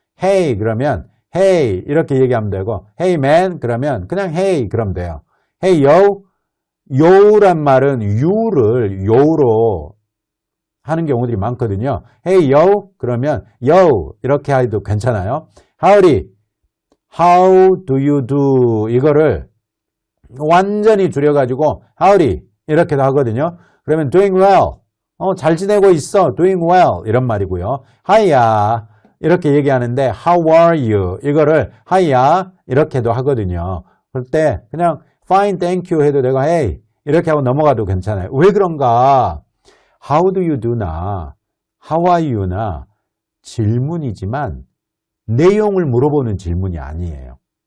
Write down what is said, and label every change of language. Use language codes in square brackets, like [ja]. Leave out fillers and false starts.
[ko] hey 그러면 hey 이렇게 얘기하면 되고 hey man 그러면 그냥 hey 그러면 돼요. hey yo yo란 말은 you를 yo로 하는 경우들이 많거든요. hey yo 그러면 yo 이렇게 해도 괜찮아요. howdy [en] how do you do [ko] 이거를 완전히 줄여가지고 howdy 이렇게도 하거든요. 그러면 doing well 잘 지내고 있어 doing well 이런 말이고요. hi야 이렇게 얘기하는데 [en] how are you [ko] 이거를 hi야 이렇게도 하거든요. 그럴 때 그냥 [en] fine thank you [ko] 해도 되고 hey 이렇게 하고 넘어가도 괜찮아요. 왜 그런가? [en] How do you do [ko] 나 [en] how are you [ko] 나 질문이지만 내용을 물어보는 질문이 아니에요.